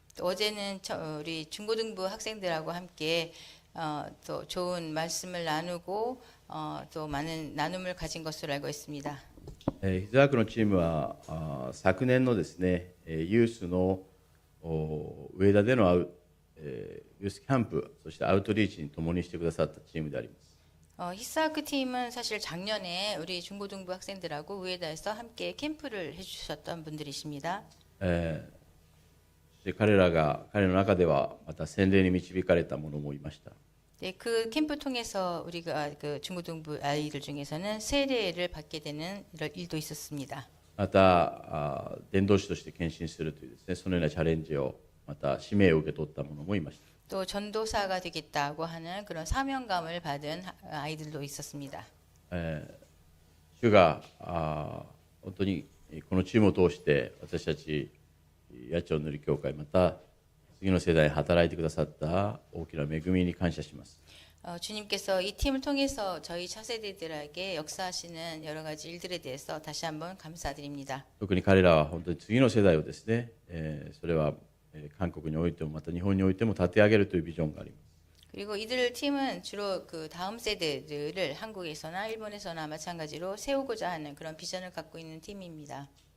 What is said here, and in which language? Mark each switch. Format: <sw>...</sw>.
<ko>또 어제는 우리 중고등부 학생들하고 함께 또 좋은 말씀을 나누고 또 많은 나눔을 가진 것으로 알고 있습니다.</ko> <ja>ヒズアークのチームは昨年のですね、ユースの上田でのユースキャンプ、そしてアウトリーチに共にしてくださったチームであります。</ja> <ko>히사크 팀은 사실 작년에 우리 중고등부 학생들하고 우에다에서 함께 캠프를 해주셨던 분들이십니다.</ko> <ja>そして彼の中ではまた洗礼に導かれた者もいました。</ja> <ko>네, 그 캠프 통해서 우리가 그 중고등부 아이들 중에서는 세례를 받게 되는 이런 일도 있었습니다.</ko> <ja>また伝道師として献身するというですね、そのようなチャレンジをまた使命を受け取った者もいました。</ja> <ko>또 전도사가 되겠다고 하는 그런 사명감을 받은 아이들도 있었습니다.</ko> <ja>主が本当にこのチームを通して私たち八丁塗り教会、また次の世代に働いてくださった大きな恵みに感謝します。</ja> <ko>주님께서 이 팀을 통해서 저희 차세대들에게 역사하시는 여러 가지 일들에 대해서 다시 한번 감사드립니다.</ko> <ja>特に彼らは本当に次の世代をですね、それは韓国においてもまた日本においても立て上げるというビジョンがあります。</ja> <ko>그리고 이들 팀은 주로 그 다음 세대들을 한국에서나 일본에서나 마찬가지로 세우고자 하는 그런 비전을 갖고 있는 팀입니다.</ko>